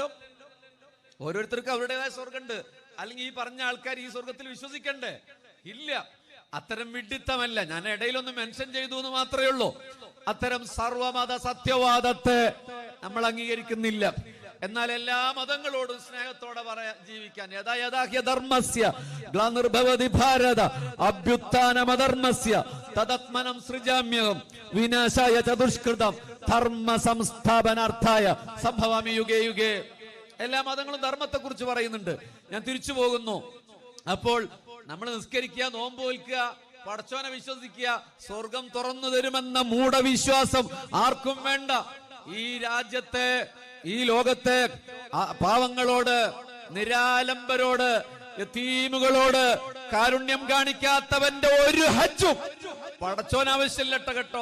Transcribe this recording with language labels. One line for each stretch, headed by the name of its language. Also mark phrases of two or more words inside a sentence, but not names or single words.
Malayalam: ഓരോരുത്തർക്കും അവരുടേതായ സ്വർഗമുണ്ട്. അല്ലെങ്കിൽ ഈ പറഞ്ഞ ആൾക്കാർ ഈ സ്വർഗത്തിൽ വിശ്വസിക്കണ്ടേ? ഇല്ല. അത്തരം വിഡിത്തമല്ല. ഞാൻ ഇടയിലൊന്ന് മെൻഷൻ ചെയ്തു എന്ന് മാത്രമേ ഉള്ളൂ. അത്തരം സർവമത സത്യവാദത്തെ നമ്മൾ അംഗീകരിക്കുന്നില്ല. എന്നാൽ എല്ലാ മതങ്ങളോടും സ്നേഹത്തോടെ ജീവിക്കാൻ
Sanskrit: ധർമ്മസ്യ ഗ്ലാനിർഭവതി ഭാരത അഭ്യുത്ഥാനമധർമ്മസ്യ തദാത്മനം സൃജാമ്യഹം വിനാശായ ചതുഷ്കൃതം ധർമ്മ സംസ്ഥാപനാർത്ഥായ സംഭവാമി യുഗേ യുഗേ.
Malayalam: എല്ലാ മതങ്ങളും ധർമ്മത്തെ കുറിച്ച് പറയുന്നുണ്ട്. ഞാൻ തിരിച്ചു പോകുന്നു. അപ്പോൾ നമ്മൾ നിസ്കരിക്കുക, നോമ്പ് നോൽക്കുക, പടച്ചോനെ വിശ്വസിക്കുക, സ്വർഗം തുറന്നു തരുമെന്ന മൂഢവിശ്വാസം ആർക്കും വേണ്ട. ഈ രാജ്യത്തെ, ഈ ലോകത്തെ പാവങ്ങളോട്, നിരാലംബരോട്, യതീമുകളോട് കാരുണ്യം കാണിക്കാത്തവന്റെ ഒരു ഹജ്ജും പടച്ചോൻ ആവശ്യമില്ല കേട്ടോ.